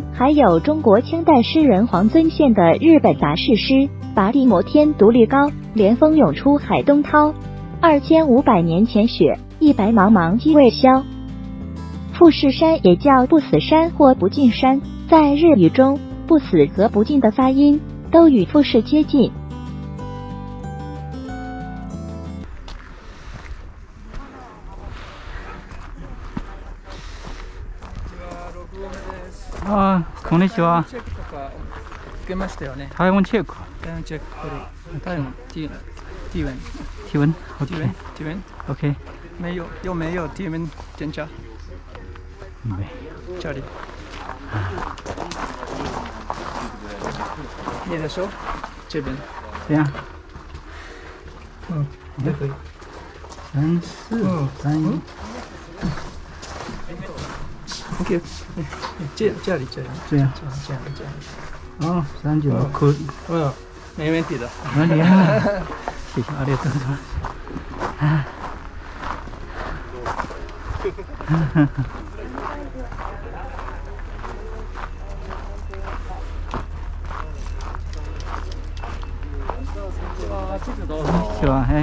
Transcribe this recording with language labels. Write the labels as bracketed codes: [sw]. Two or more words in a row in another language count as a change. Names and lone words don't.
[zh] 还有中国清代诗人黄遵宪的日本杂事诗拔地摩天独立高，连峰涌出海东涛，2500年前雪，一白茫茫积未消。富士山也叫不死山或不尽山，在日语中不死和不尽的发音都与富士接近。 [ja] あ、こんにちは。チェックとか受けましたよね。体温チェック。体温チェックこれ体温体温体温。体温体温 OK。 [zh] 有没有体温检查？没。这里。你的手这边。这样。也可以。 3、4、3、1。 OK，这里。这样。这样。哦，36。没问题的。没问题啊。谢谢， [ja] ありがとうございます。地図どうぞ。今日は、はい。